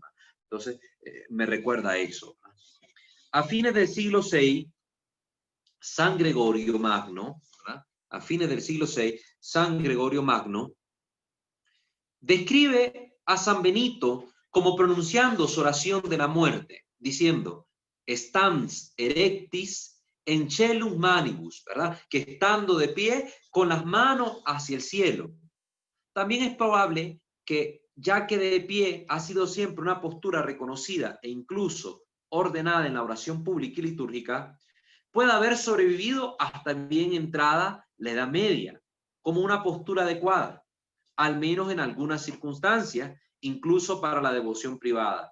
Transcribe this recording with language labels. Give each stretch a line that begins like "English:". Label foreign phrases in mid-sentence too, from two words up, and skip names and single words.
Spanish: Entonces, me recuerda eso. A fines del siglo VI, San Gregorio Magno, ¿verdad? A fines del siglo VI, San Gregorio Magno describe a San Benito como pronunciando su oración de la muerte, diciendo,
Latin: stans erectis en celum manibus,
Spanish: ¿verdad? Que estando de pie con las manos hacia el cielo. También es probable que, ya que de pie ha sido siempre una postura reconocida e incluso ordenada en la oración pública y litúrgica, puede haber sobrevivido hasta bien entrada la Edad Media, como una postura adecuada, al menos en algunas circunstancias, incluso para la devoción privada.